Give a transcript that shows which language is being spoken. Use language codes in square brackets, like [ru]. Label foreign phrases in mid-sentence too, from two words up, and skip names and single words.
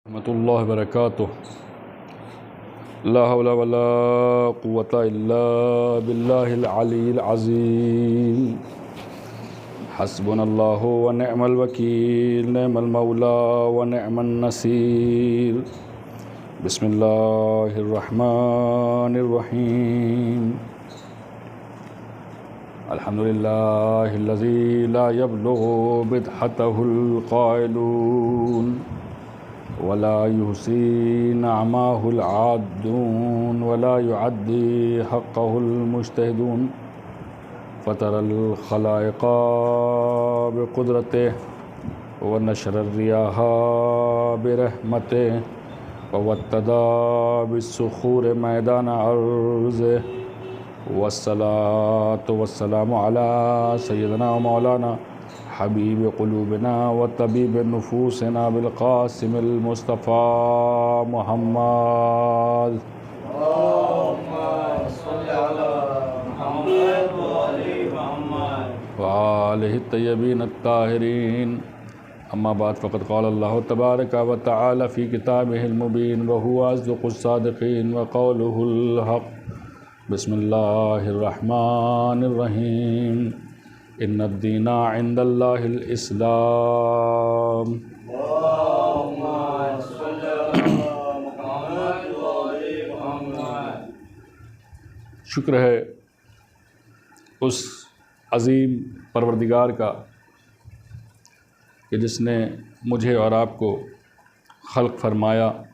[ar] رحمة الله وبركاته. لا حول ولا قوة إلا بالله العلي العظيم. حسبنا الله ونعم الوكيل، نعم المولى ونعم النصير. بسم الله الرحمن الرحيم. الحمد لله الذي لا يبلغ بدعته القائلون ولا يحصي نعماءه العادون ولا يؤدي حقه المجتهدون. فطر الخلائق بقدرته ونشر الرياح برحمته ووتد بالصخور ميدان أرضه. والصلاة والسلام على سيدنا ومولانا حبيب قلوبنا وطبيب نفوسنا بالقاسم المصطفى محمد وآله الطيبين الطاهرين. أما بعد فقد قال الله تبارك وتعالى في كتابه المبين وهو أصدق الصادقين وقوله الحق. بسم الله الرحمن الرحيم. إن الدين عند الله الإسلام. [ur] شکر ہے اس عظیم پروردگار کا کہ جس نے مجھے اور آپ کو خلق فرمایا,